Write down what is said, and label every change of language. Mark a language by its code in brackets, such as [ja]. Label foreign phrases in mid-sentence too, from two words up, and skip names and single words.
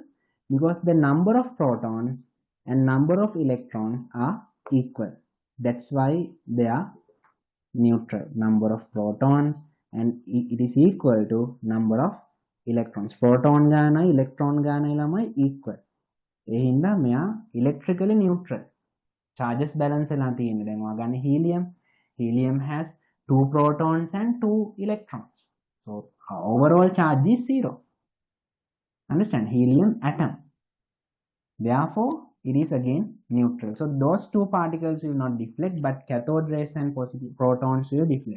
[en] Because the number of protons and number of electrons are equal. That's why they are neutral. Number of protons and it is equal to number of electrons. [si] Proton gana electron gana lamai equal. ඒ හින්දා මෙයා [en] electrically neutral. Charges balance [si] වෙලා තියෙන්නේ. දැන් ඔයා ගන්න helium. [en] Helium has 2 protons and 2 electrons. So overall charge is 0. Understand? Helium atom. Therefore, it is again neutral. So those two particles will not deflect, but cathode rays and positive protons will deflect.